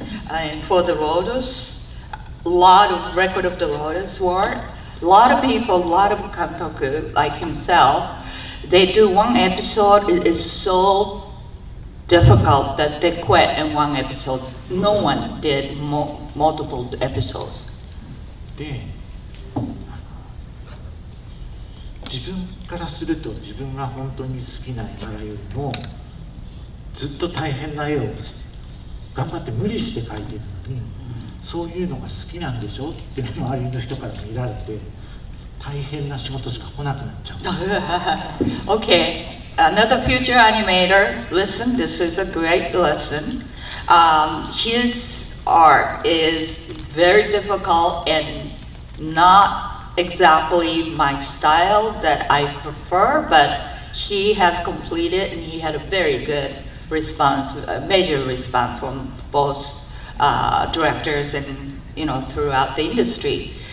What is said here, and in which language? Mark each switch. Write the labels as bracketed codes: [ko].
[en] And for the Rhodos, a lot of record of the Rhodos work, a lot of people, a lot of kantoku like himself, they do one episode, it is so difficult that they quit in one episode. No one did multiple episodes. [ja] で、自分からすると自分が本当に好きな絵柄よりもずっと大変な絵を頑張って無理して描いてるのに、そういうのが好きなんでしょって周りの人から見られて大変な仕事しか来なくなっちゃう。 [en] Okay, another future animator, listen, this is a great lesson. His art is very difficult and not exactly my style that I prefer, but he has completed and he had a very good response, a major response from both directors and throughout the industry.